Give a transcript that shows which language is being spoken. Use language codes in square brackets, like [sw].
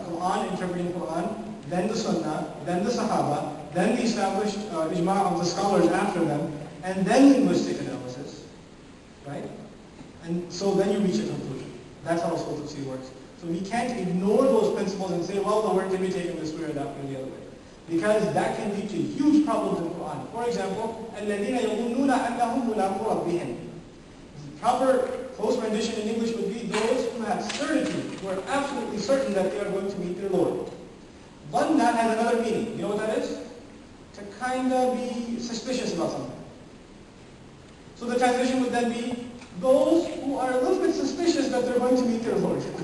[en] Quran, interpreting Quran, then the Sunnah, then the Sahaba, then the established ijma' of the scholars after them, and then linguistic analysis, right? And so then you reach a conclusion. That's how usul tafsir works. So we can't ignore those principles and say, well, the word can be taken this way or that way or the other way. Because that can lead to huge problems in the Quran. For example, [ar] الَّذِينَ يَظُنُّونَ أَنَّهُمْ مُلَاقُو رَبِّهِمْ. [en] Proper close rendition in English would be those who have certitude, who are absolutely certain that they are going to meet their Lord. One that has another meaning. You know what that is? To kind of be suspicious about something. So the translation would then be, those who are a little bit suspicious that they're going to meet their Lord.